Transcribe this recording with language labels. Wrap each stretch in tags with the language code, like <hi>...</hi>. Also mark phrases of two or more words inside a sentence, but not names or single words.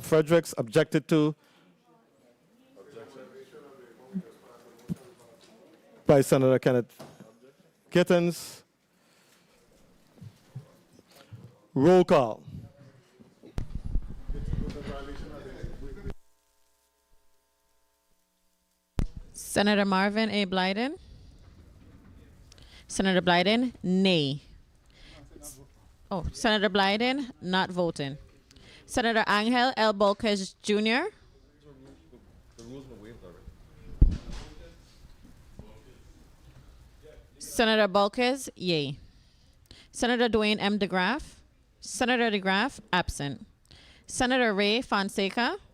<en>Fredericks, objected to by Senator Kenneth Gittens. Roll call. Senator Marvin A. Blyden. Senator Blyden, nay. Oh, Senator Blyden, not voting. Senator Angel L. Bolkes Jr. Senator Bolkes, yay. Senator Dwayne M. DeGraff. Senator DeGraff, absent. Senator Ray Fonseca.</en>